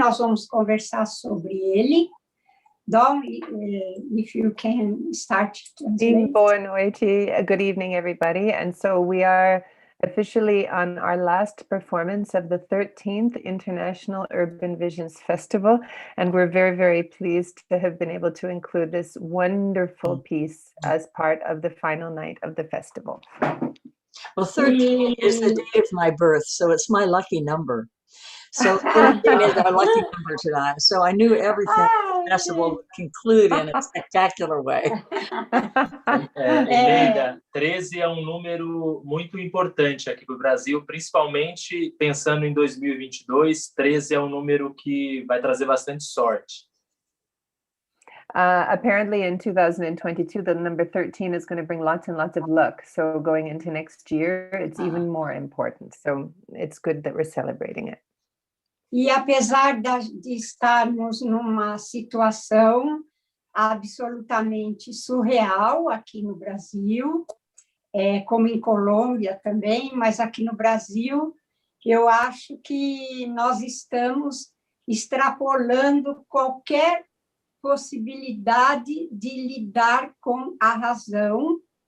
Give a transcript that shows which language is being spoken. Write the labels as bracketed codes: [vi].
[pt] Nós vamos conversar sobre ele. [en] Dom, if you can start to translate. [pt] Boa noite, [en] good evening, everybody. And so we are officially on our last performance of the 13th International Urban Visions Festival, and we're very, very pleased to have been able to include this wonderful piece as part of the final night of the festival. Well, 13 is the day of my birth, so it's my lucky number. So 13 is our lucky number tonight. So I knew everything the festival would conclude in a spectacular way. [pt] Maida, 13 é um número muito importante aqui para o Brasil, principalmente pensando em 2022. 13 é um número que vai trazer bastante sorte. [en] Apparently in 2022, the number 13 is going to bring lots and lots of luck. So going into next year, it's even more important. So it's good that we're celebrating it. [pt] E apesar de estarmos numa situação absolutamente surreal aqui no Brasil, como em Colômbia também, mas aqui no Brasil, eu acho que nós estamos extrapolando qualquer possibilidade de lidar com a razão.